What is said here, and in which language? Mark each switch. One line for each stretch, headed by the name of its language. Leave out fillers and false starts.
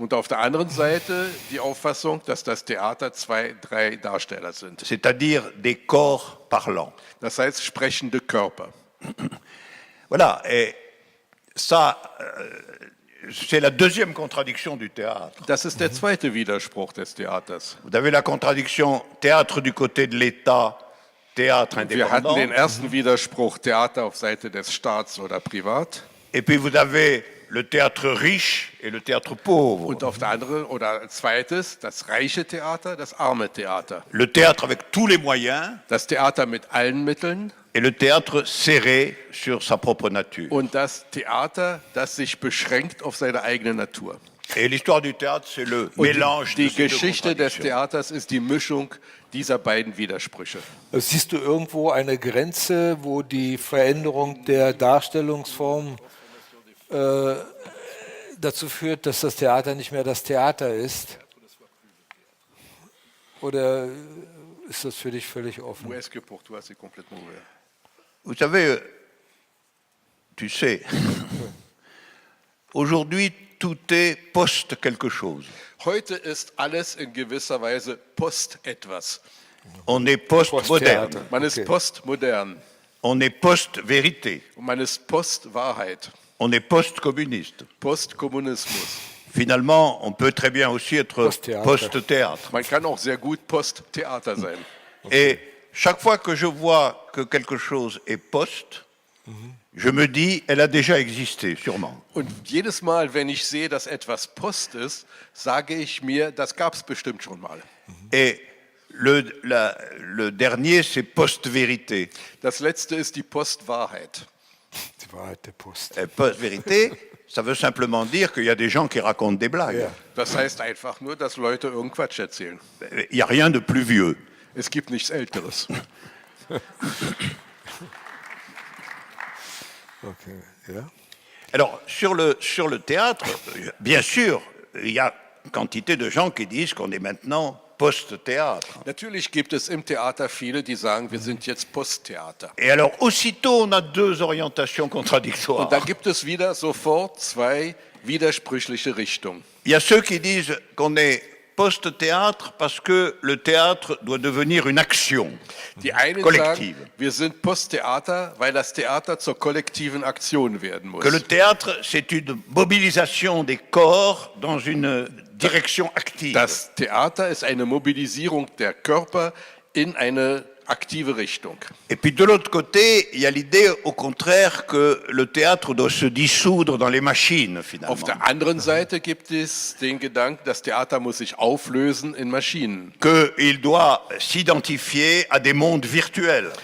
German: Und auf der anderen Seite die Auffassung, dass das Theater 2, 3 Darsteller sind.
French: C'est-à-dire des corps parlants.
German: Das heißt sprechende Körper.
French: Voilà, et ça, c'est la deuxième contradiction du théâtre.
German: Das ist der zweite Widerspruch des Theaters.
French: Vous avez la contradiction théâtre du côté de l'État, théâtre
German: Wir hatten
French: indépendant,
German: den ersten Widerspruch Theater auf Seite des Staats oder privat.
French: et puis vous avez le théâtre riche et le théâtre pauvre.
German: Und auf der anderen oder als zweites das reiche Theater, das arme Theater.
French: Le théâtre avec tous les moyens
German: Das Theater mit allen Mitteln
French: et le théâtre serré sur sa propre nature.
German: und das Theater, das sich beschränkt auf seine eigene Natur.
French: Et l'histoire du théâtre, c'est le
German: Und
French: mélange
German: die
French: de ces deux
German: Geschichte des
French: contradictions.
German: Theaters ist die Mischung dieser beiden Widersprüche. Siehst du irgendwo eine Grenze, wo die Veränderung der Darstellungsform dazu führt, dass das Theater nicht mehr das Theater ist? Oder ist das für dich völlig offen?
French: Où est-ce que pour toi c'est complètement ouvert? Vous savez, tu sais, aujourd'hui, tout est post quelque chose.
German: Heute ist alles in gewisser Weise post-etwas.
French: On est post-moderne,
German: Posttheater. Man ist Okay. postmodern
French: on est post-vérité,
German: und man ist Post-Wahrheit,
French: on est post-communiste.
German: Postkommunismus.
French: Finalement, on peut très bien aussi être Post-théâtre. post-théâtre.
German: Man kann auch sehr gut Post-Theater sein.
French: Et chaque fois que je vois que quelque chose est post, je me dis, elle a déjà existé, sûrement.
German: Und jedes Mal, wenn ich sehe, dass etwas Post ist, sage ich mir, das gab es bestimmt schon mal.
French: Et le dernier, c'est post-vérité.
German: Das letzte ist die Postwahrheit. Die Wahrheit der Post.
French: Et post-vérité, ça veut simplement dire qu'il y a des gens qui racontent des blagues.
German: Ja. Das heißt einfach nur, dass Leute irgendeinen Quatsch erzählen.
French: Il n'y a rien de plus vieux.
German: Es gibt nichts Älteres. Okay. Ja.
French: Alors, sur le théâtre, bien sûr, il y a quantité de gens qui disent qu'on est maintenant post-théâtre.
German: Natürlich gibt es im Theater viele, die sagen, wir sind jetzt Posttheater.
French: Et alors, aussitôt, on a 2 orientations contradictoires.
German: Und da gibt es wieder sofort 2 widersprüchliche Richtungen.
French: Il y a ceux qui disent qu'on est post-théâtre parce que le théâtre doit devenir une action.
German: Die einen Kollektive. sagen, wir sind Posttheater, weil das Theater zur kollektiven Aktion werden muss.
French: Que le théâtre, c'est une mobilisation des corps dans une direction active.
German: Das Theater ist eine Mobilisierung der Körper in eine aktive Richtung.
French: Et puis de l'autre côté, il y a l'idée, au contraire, que le théâtre doit se dissoudre dans les machines, finalement.
German: Auf der anderen Seite gibt es den Gedanken, das Theater muss sich auflösen in Maschinen.
French: Qu'il doit s'identifier à des mondes virtuels.